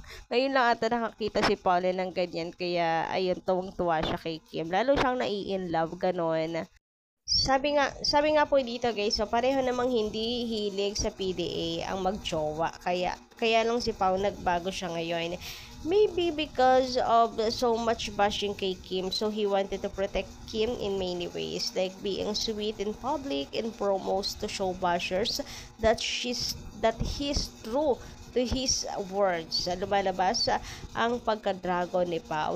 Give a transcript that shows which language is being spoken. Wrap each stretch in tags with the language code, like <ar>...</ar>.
<tl>Ngayon lang ata nakakita si Paolo ng ganyan, kaya ayun, tuwang-tuwa siya kay Kim. Lalo siyang nai-in-love, ganon. Sabi nga po dito guys, so pareho namang hindi hilig sa PDA ang magjowa. Kaya lang si Pao nagbago siya ngayon.</tl> <en>Maybe because of so much bashing kay Kim, so he wanted to protect Kim in many ways, like being sweet in public and promos to show bashers that he's true to his words.</en> <tl>Lumalabas ang pagka-dragon ni Pao.</tl>